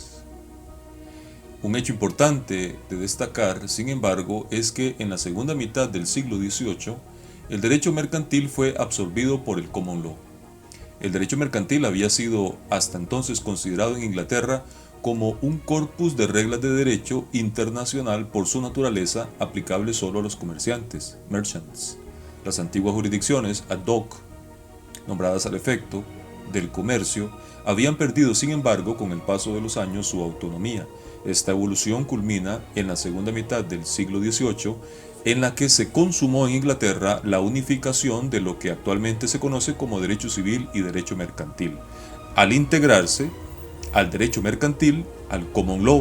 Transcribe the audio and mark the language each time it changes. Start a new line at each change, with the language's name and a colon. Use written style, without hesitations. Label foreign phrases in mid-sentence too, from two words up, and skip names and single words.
Spanish: Un hecho importante de destacar, sin embargo, es que en la segunda mitad del siglo XVIII, el derecho mercantil fue absorbido por el
English: Common Law.
Spanish: El derecho mercantil había sido hasta entonces considerado en Inglaterra como un corpus de reglas de derecho internacional por su naturaleza aplicable solo a los comerciantes, merchants. Las antiguas jurisdicciones
Latin: ad hoc,
Spanish: nombradas al efecto, del comercio, habían perdido sin embargo con el paso de los años su autonomía. Esta evolución culmina en la segunda mitad del siglo XVIII, en la que se consumó en Inglaterra la unificación de lo que actualmente se conoce como derecho civil y derecho mercantil, al integrarse al derecho mercantil al
English: Common Law.